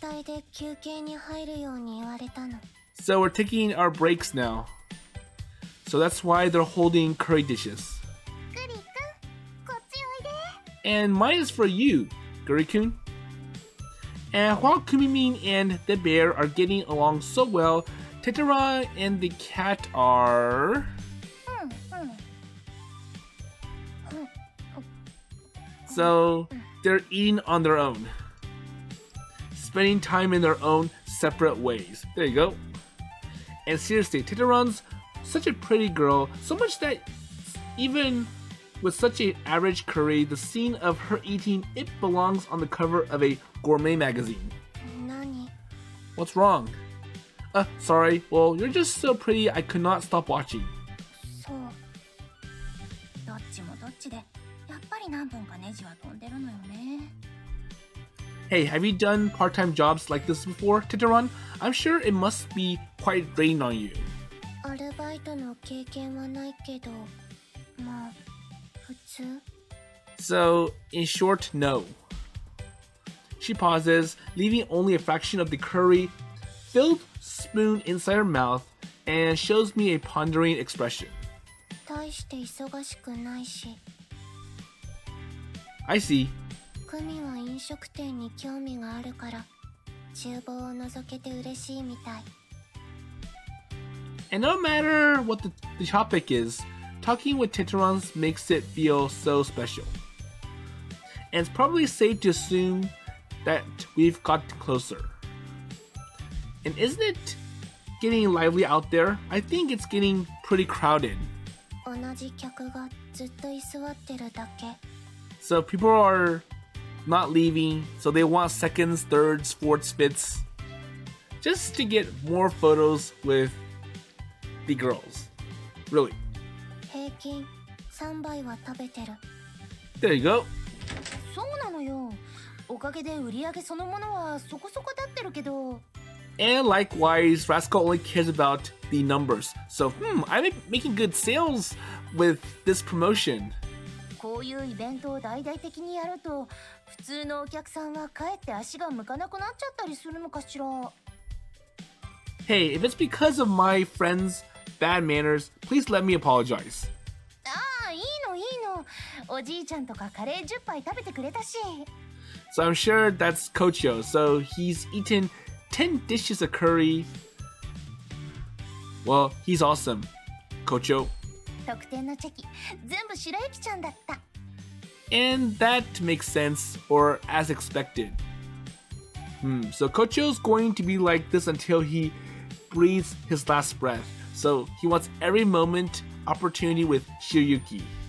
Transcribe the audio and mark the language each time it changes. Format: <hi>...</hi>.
<ja>交代で休憩に入るように言われたの。</ja> <en>So we're taking our breaks now. So that's why they're holding curry dishes.</en> <ja>グリ君、こっちおいで。</ja> <en>And mine is for you, Guri-kun. And while Kumimin and the bear are getting along so well, Tetera and the cat are... So, they're eating on their own. Spending time in their own separate ways. There you go. And seriously, Teteron's such a pretty girl, so much that even with such an average curry, the scene of her eating it belongs on the cover of a gourmet magazine.</en> <ja>何</ja> <en>What's wrong? Sorry. Well, you're just so pretty I could not stop watching.</en> <ja>そうどっちもどっちでやっぱり何本かネジは飛んでるのよね</ja> <en>Hey, have you done part-time jobs like this before, Teteron? I'm sure it must be quite draining on you.</en> <ja>アルバイトの経験はないけどまあ普通</ja> <en>So, in short, no. She pauses, leaving only a fraction of the curry-filled spoon inside her mouth, and shows me a pondering expression.</en> <ja>大して忙しくないし</ja> <en>I see.</en> <ja>クミは飲食店に興味があるから厨房を覗けて嬉しいみたい</ja> <en>And no matter what the topic is, talking with Teteron makes it feel so special. And it's probably safe to assume that we've got closer. And isn't it getting lively out there? I think it's getting pretty crowded.</en> <ja>同じ客がずっと居座ってるだけ</ja> <en>So people are not leaving, so they want seconds, thirds, fourths, fifths, just to get more photos with the girls. Really.</en> <ja>平均3杯は食べてる</ja> <en>There you go.</en> <ja>そうなのよおかげで売り上げそのものはそこそこ立ってるけど</ja> <en>And likewise, Rascal only cares about the numbers. So, I'm making good sales with this promotion.</en> <ja>こういうイベントを大々的にやると普通のお客さんはかえって足が向かなくなっちゃったりするのかしら</ja> <en>Hey, if it's because of my friend's bad manners, please let me apologize.</en> <ja>ああいいのいいのおじいちゃんとかカレー10杯食べてくれたし</ja> <en>So I'm sure that's Kocho. So he's eaten 10 dishes of curry. Well, he's awesome. Kocho.</en> <ja>特典のチェキ全部白雪ちゃんだった</ja> <en>And that makes sense, or as expected. So Kocho's going to be like this until he breathes his last breath. So he wants every moment opportunity with Shiryuki.</en>